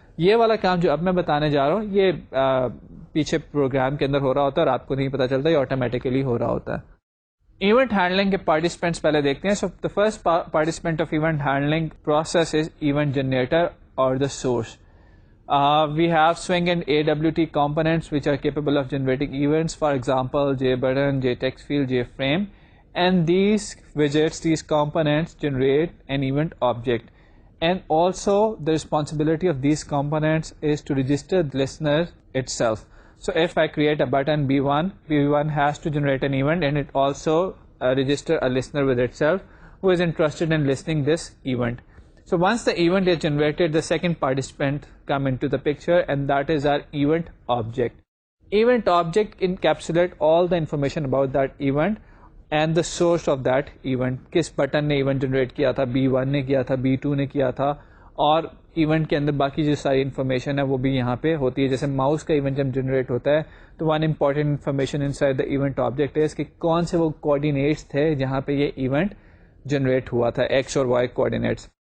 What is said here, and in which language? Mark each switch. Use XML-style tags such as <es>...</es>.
<ur>یہ والا کام جو اب میں بتانے جا رہا ہوں یہ پیچھے پروگرام کے اندر ہو رہا ہوتا ہے اور آپ کو نہیں پتا چلتا, یہ آٹومیٹیکلی ہو رہا ہوتا ہے. ایونٹ ہینڈلنگ کے پارٹیسپینٹس پہلے دیکھتے ہیں.</ur> <en>So the first participant of event handling process is event generator اور the source. We have Swing and AWT components which are capable of generating events, for example JButton, JTextField, JFrame, and these widgets, these components generate an event object, and also the responsibility of these components is to register the listener itself. So if I create a button B1 has to generate an event and it also register a listener with itself who is interested in listening this event. So once the event is generated, the second participant come into the picture, and that is our event object. Event object encapsulate all the information about that event and the source of that event.</en> <ur>کس button نے event generate کیا تھا, B1 نے کیا تھا, B2 نے کیا تھا, اور ایونٹ کے اندر باقی جو ساری انفارمیشن ہے وہ بھی یہاں پہ ہوتی ہے. جیسے ماؤس کا ایونٹ جب جنریٹ ہوتا ہے تو</ur> <en>one important information inside the event object</en> <ur>ہے کہ کون سے وہ کوآرڈینیٹس تھے جہاں پہ یہ ایونٹ جنریٹ ہوا تھا, ایکس اور وائی کوآرڈینیٹس.</ur>